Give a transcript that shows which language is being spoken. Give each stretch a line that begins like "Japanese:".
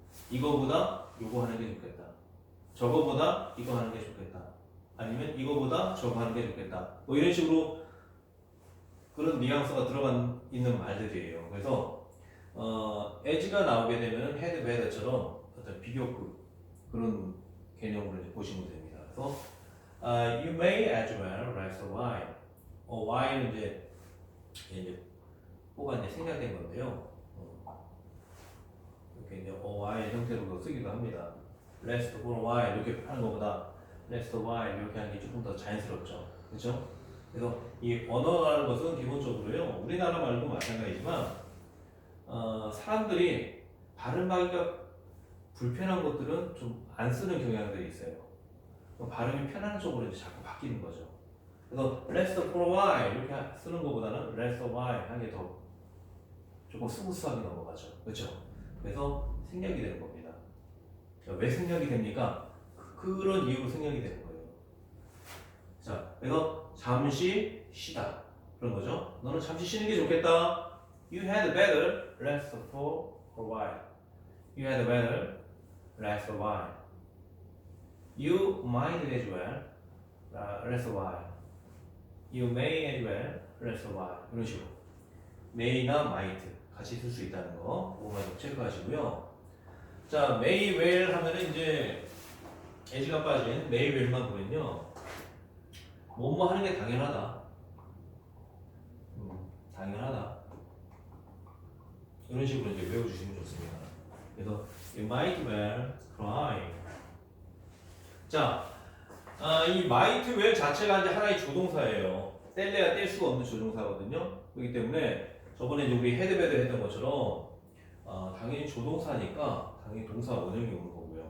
Korean: 이거보다 요거 하는 게 좋겠다. 저거보다 이거 하는 게 좋겠다. 아니면 이거보다 저거 하는 게 좋겠다. 이런 식으로 그런 뉘앙스가 들어간 있는 말들이에요. 그래서 as가 나오게 되면 head, better처럼 어떤 비교급 그런 개념으로 이제 보시면 됩니다. 그래서
English: you may as well rest a while.
Korean: while은 이제 뭐가 이제 생략된 건데요. 이렇게 이제 while 형태로 쓰기도 합니다. rest for a while 이렇게 하는 것보다 rest a while 이렇게 하는 게 조금 더 자연스럽죠. 그렇죠? 그래서 이 언어라는 것은 기본적으로요. 우리나라 말도 마찬가지지만 사람들이 발음하기가 불편한 것들은 좀 안 쓰는 경향들이 있어요. 발음이 편한 쪽으로 이제 자꾸 바뀌는 거죠. 그래서 rest for a while 이렇게 쓰는 것보다는 rest a while 하는 게 더 조금 스무스하게 넘어가죠. 그렇죠? 그래서 생략이 되는 겁니다. 왜 생략이 됩니까? 그런 이유로 생략이 되는 거예요. 자, 그래서 잠시 쉬다 그런 거죠. 너는 잠시 쉬는 게 좋겠다.
English: You had better rest for a while. You had better rest a while. You might as well rest a while. You may as well rest a while.
Korean: 이런 식으로 may나 might 같이 쓸 수 있다는 거 그거만 좀 체크하시고요. 자, may well 하면은 이제 as가 빠진 may well만 보면요. 뭐뭐 하는 게 당연하다. 당연하다. 이런 식으로 이제 외워주시면 좋습니다. 그래서
English: you might well cry.
Korean: 자, 이 might well 자체가 이제 하나의 조동사예요. 뗄래야 뗄 수가 없는 조동사거든요. 그렇기 때문에 저번에 이제 우리 헤드베드 했던 것처럼 당연히 조동사니까 당연히 동사 원형이 오는 거고요.